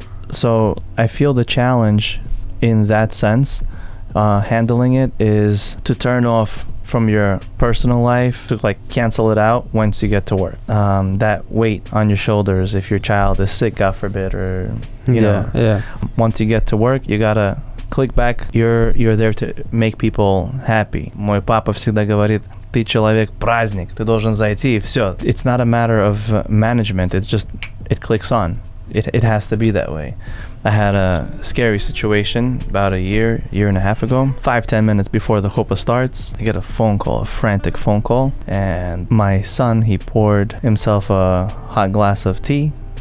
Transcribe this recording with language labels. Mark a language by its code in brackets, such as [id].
[en] So I feel the challenge in that sense, handling it, is to turn off from your personal life, to cancel it out once you get to work. That weight on your shoulders if your child is sick, God forbid, or once you get to work, you gotta click back. You're there to make people happy. [ru] Мой папа всегда говорит: ты человек праздник, ты должен зайти и все. [en] It's not a matter of management. It's just it clicks on. It has to be that way. I had a scary situation about a year and a half ago. 5-10 minutes before the chuppah starts, I get a frantic phone call, and my son, he poured himself a hot glass of tea